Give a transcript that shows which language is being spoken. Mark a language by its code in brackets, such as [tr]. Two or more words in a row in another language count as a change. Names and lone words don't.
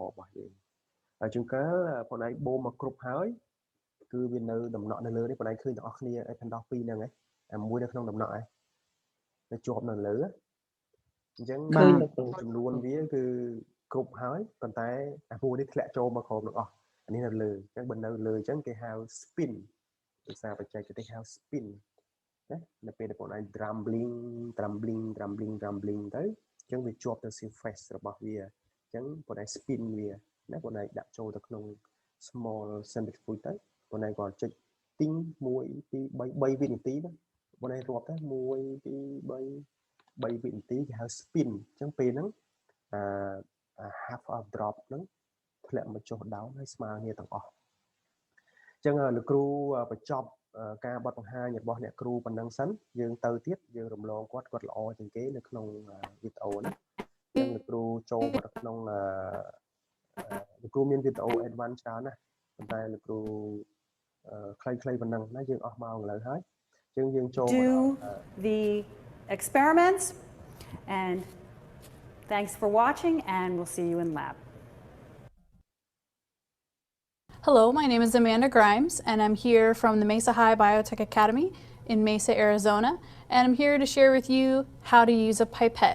[km] របស់យើងហើយជួនកាលបងឯងបូមមកគ្រប់ហើយគឺវានៅដំណក់នៅលើនេះបងឯងឃើញទាំងអស់គ្នាឯផាន់ដោះ2ហ្នឹងអាមួយនៅក្នុងដំណក់នៅជាប់នៅលើអញ្ចឹងចំនួនវាគឺគ្រប់ហើយប៉ុន្តែអាមួយនេះធ្លាក់ចូលមកក្រោមទាំងអស់អានេះនៅលើអញ្ចឹងបើនៅលើអញ្ចឹងគេហៅ spin ភាសាបច្ចេកទេសហៅ spin ណានៅពេលដែលបងឯង drumbling ទៅ អញ្ចឹងវាជាប់ទៅ surface របស់វាអញ្ចឹងបងឯង spin វាណាបងឯងដាក់ចូលទៅក្នុង [en] small centrifuge [km] ទៅបងឯងគាត់ចុចទីង1 2 3 វិនាទីណាបងឯងរាប់ទៅ1 2 3 វិនាទីគេហៅ spin អញ្ចឹងពេលហ្នឹង half [en] a drop [km] ហ្នឹងធ្លាក់មកចុះdownហើយស្មើគ្នាទាំងអស់អញ្ចឹងលោកគ្រូបញ្ចប់ការបទបង្ហាញរបស់អ្នកគ្រូប៉ុណ្ណឹងសិនយើងទៅទៀតយើងរំលងគាត់ល្អជាងគេនៅក្នុងវីដេអូណាអញ្ចឹងលោកគ្រូចូលមកក្នុងលោកគ្រូមានវីដេអូ advance ច្រើនណាស់ប៉ុន្តែលោកគ្រូខ្លីៗប៉ុណ្ណឹងណាយើងអស់ម៉ោងឥឡូវហើយអញ្ចឹងយើងចូល [en] do the experiments and thanks for watching and we'll see you in lab. Hello, my name is Amanda Grimes and I'm here from the Mesa High Biotech Academy in Mesa, Arizona, and I'm here to share with you how to use a pipette.